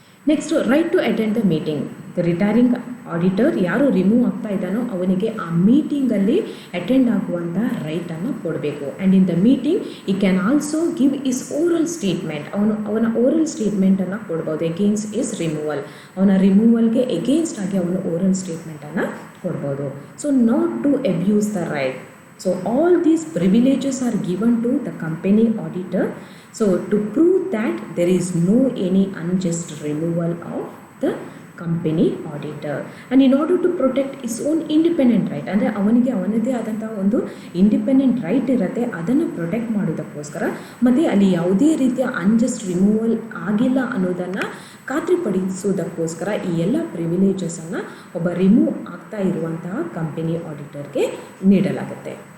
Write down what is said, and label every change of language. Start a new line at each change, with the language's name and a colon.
English: Next, right to attend the meeting.
Kannada: The retiring auditor ಯಾರು remove ಆಗ್ತಾ ಇದ್ದಾನೋ ಅವನಿಗೆ ಆ ಮೀಟಿಂಗಲ್ಲಿ ಅಟೆಂಡ್ ಆಗುವಂಥ ರೈಟನ್ನು ಕೊಡಬೇಕು.
English: And in the meeting he can also give his oral statement.
Kannada: ಅವನ ಓರಲ್ ಸ್ಟೇಟ್ಮೆಂಟನ್ನು ಕೊಡ್ಬೋದು
English: Against his removal.
Kannada: ಅವನ ರಿಮೂವಲ್ಗೆ ಎಗೇನ್ಸ್ಟ್ ಆಗಿ ಅವನು ಓರಲ್ ಸ್ಟೇಟ್ಮೆಂಟನ್ನು ಕೊಡ್ಬೋದು.
English: So not to abuse the right. So all these privileges are given to the company auditor. So to prove that there is no any unjust removal of the company auditor, and in order to protect his own independent right.
Kannada: ಅಂದರೆ ಅವನಿಗೆ ಅವನದೇ ಆದಂಥ ಒಂದು independent right ಇರುತ್ತೆ, ಅದನ್ನು protect ಮಾಡೋದಕ್ಕೋಸ್ಕರ, ಮತ್ತು ಅಲ್ಲಿ ಯಾವುದೇ ರೀತಿಯ ಅನ್ಜಸ್ಟ್ ರಿಮೂವಲ್ ಆಗಿಲ್ಲ ಅನ್ನೋದನ್ನು ಖಾತ್ರಿಪಡಿಸುವುದಕ್ಕೋಸ್ಕರ ಈ ಎಲ್ಲ ಪ್ರಿವಿಲೇಜಸನ್ನು ಒಬ್ಬ ರಿಮೂವ್ ಆಗ್ತಾ ಇರುವಂತಹ ಕಂಪನಿ ಆಡಿಟರ್ಗೆ ನೀಡಲಾಗುತ್ತೆ.